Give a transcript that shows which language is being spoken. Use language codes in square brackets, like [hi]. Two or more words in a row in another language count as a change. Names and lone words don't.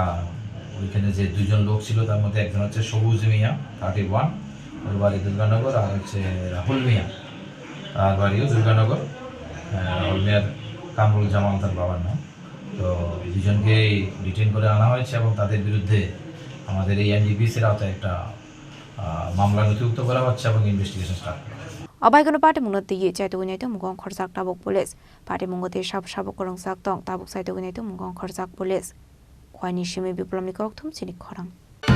[bn] ওইখানে যে দুজন লোক ছিল তার মধ্যে একজন হচ্ছে সবুজ মিয়া 31 ওর বাড়ি দুর্গানগর আর হচ্ছে রাহুল মিয়া তার বাড়িও দুর্গানগর রাহুল মিয়ার কামরুল জামান তার বাবার নাম তো দুজনকে ডিটেইন করে আনা হয়েছে এবং তাদের বিরুদ্ধে আমাদের এই এনডিপিসির আওতায় একটা মামলা নথিভুক্ত করা হচ্ছে এবং [en] investigation start [bn] করা [trp] Abaikono Patimungo te chaituginaito Mung Khorokngjak tabuk police Patimungo te sab Khorokngjak tong tabuk saituginaito Mung Khorokngjak police Khwaini shimi biplomni Chini Khorang